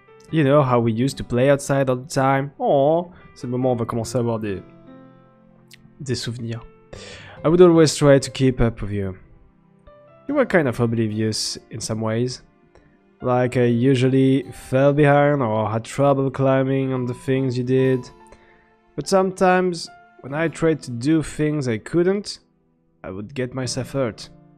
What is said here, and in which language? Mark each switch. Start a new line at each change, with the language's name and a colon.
English: You know how we used to play outside all the time?
French: Oh, c'est le moment où on va commencer à avoir des souvenirs.
English: I would always try to keep up with you. You were kind of oblivious in some ways. Like I usually fell behind or had trouble climbing on the things you did. But sometimes, when I tried to do things I couldn't, I would get myself hurt.